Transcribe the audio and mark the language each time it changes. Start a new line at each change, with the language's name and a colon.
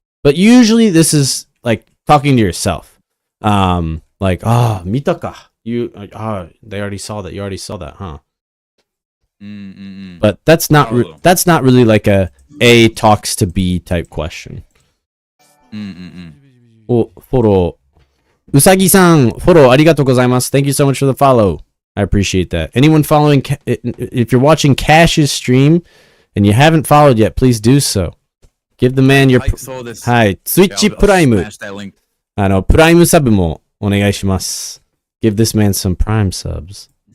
English: But usually this is like talking to yourself. Like,
Japanese: 見たか?
English: They already saw that. You already saw that, huh? But that's not really like A talks to B type question.
Japanese: お、フォロー。うさぎさん、フォローありがとうございます。
English: Thank you so much for the follow. I appreciate that. Anyone following, if you're watching Cash's stream and you haven't followed yet, please do so. Give the man your...
Japanese: はい、そうです。はい、Twitch プライム。プライムサブもお願いします。
English: Give this man some prime subs.